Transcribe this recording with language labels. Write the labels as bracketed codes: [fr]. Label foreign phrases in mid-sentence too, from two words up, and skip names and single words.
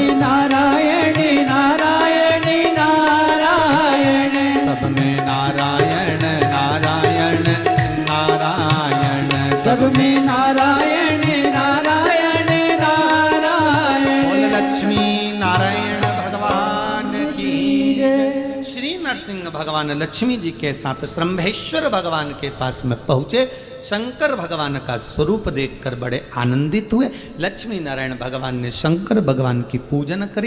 [hi] नारायण नारायण नारायण सब में नारायण नारायण नारायण सब में नारायण नारायण नारायण बोल लक्ष्मी नारायण भगवान की जय। श्री नरसिंह भगवान लक्ष्मी जी के साथ श्रम्भेश्वर भगवान के पास में पहुंचे। शंकर भगवान का स्वरूप देखकर बड़े आनंदित हुए। लक्ष्मी नारायण भगवान ने शंकर भगवान की पूजन करी।